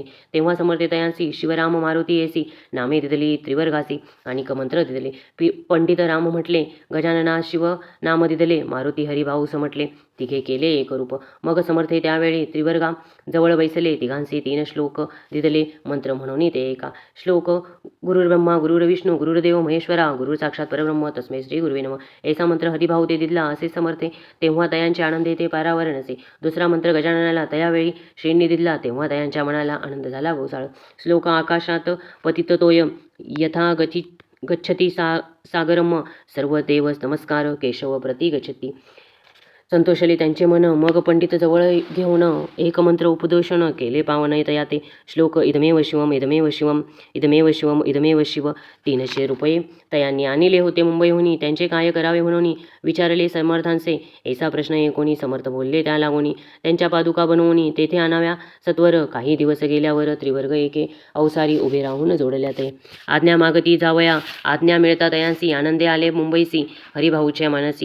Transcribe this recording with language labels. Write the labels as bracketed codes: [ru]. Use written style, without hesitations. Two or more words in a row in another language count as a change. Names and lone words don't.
[mr] तेव्हा समर्थे तयांसी शिवराम मारुती येसी नामे दिदली त्रिवर्गासी आणि मंत्र दिदले. पंडित राम म्हटले गजानना शिव नाम दिदले मारुती हरिभाऊ समटले तिघे केले एक रूप. मग समर्थे त्यावेळी त्रिवर्गा जवळ बैसले तिघांचे 3 श्लोक दिदले मंत्र म्हणून ते एका. श्लोक [sa] गुरुर्ब्रह्मा गुरुर्विष्णू गुरुर्देव महेश्वरा गुरु साक्षात परब्रह्म तस्मै श्री गुरुवे नमः. [mr] ऐसा मंत्र हरिभाऊ ते दिदला असे समर्थे तेव्हा तयांचे आनंदे ते पारावर नसे. दुसरा मंत्र गजाननाला तयावेळी श्रींनी दिदला तेव्हा तयांच्या मनाला आनंद झाला गोसाळ. श्लोक [sa] आकाशात पतिततोय यथा गच्छती सागरम सर्व देव नमस्कार केशव प्रति गच्छती. [mr] संतोषले त्यांचे मन. मग पंडित जवळ घेऊन एक मंत्र उपदेशन केले पावन तयाते. श्लोक [sa] इदमेव शिवम इदमेव शिवम इदमेव शिवम इदमेव शिव. [mr] 300 रुपये तयांनी आणले होते मुंबईहून. त्यांचे काय करावे म्हणून विचारले समर्थांचे. ऐसा प्रश्न कोणी समर्थ बोलले त्या लागोनी. त्यांच्या पादुका बनवून तेथे आणाव्या सत्वर. काही दिवस गेल्यावर त्रिवर्ग एके अवसारी उभे राहून जोडल्या ते. आज्ञा मागती जावया आज्ञा मिळता तयांसी. आनंदे आले मुंबईसी हरिभाऊच्या मनसी.